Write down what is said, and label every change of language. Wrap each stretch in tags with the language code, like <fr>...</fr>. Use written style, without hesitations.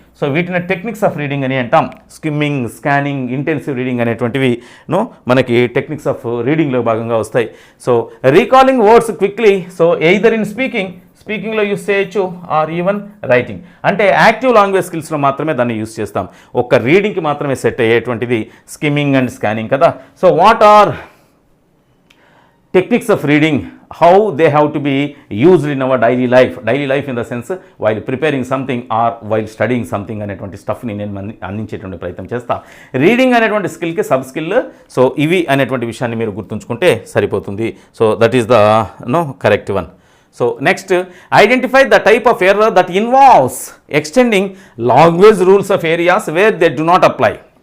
<te>So వీటిని techniques of reading అని అంటాం. స్కిమ్మింగ్, స్కానింగ్, ఇంటెన్సివ్ రీడింగ్ అనేటువంటివి మనకి టెక్నిక్స్ ఆఫ్ రీడింగ్లో భాగంగా వస్తాయి. So recalling words quickly, so either in స్పీకింగ్లో use చేయొచ్చు ఆర్ ఈవెన్ రైటింగ్. అంటే యాక్టివ్ లాంగ్వేజ్ స్కిల్స్లో మాత్రమే దాన్ని యూస్ చేస్తాం, ఒక్క రీడింగ్కి మాత్రమే సెట్ అయ్యేటువంటిది స్కిమ్మింగ్ అండ్ స్కానింగ్ కదా.</te> <en>so what are techniques of reading, how they have to be used in our daily life in the sense while preparing something or while studying something</en> <te>అనేటువంటి స్టఫ్ని నేను అందించేటువంటి ప్రయత్నం చేస్తా. Reading అనేటువంటి స్కిల్కి sub skill, so ఇవి అనేటువంటి విషయాన్ని మీరు గుర్తుంచుకుంటే సరిపోతుంది.</te> <en>So that is the correct one. So next, identify the type of error that involves extending language rules of areas where they do not apply.</en>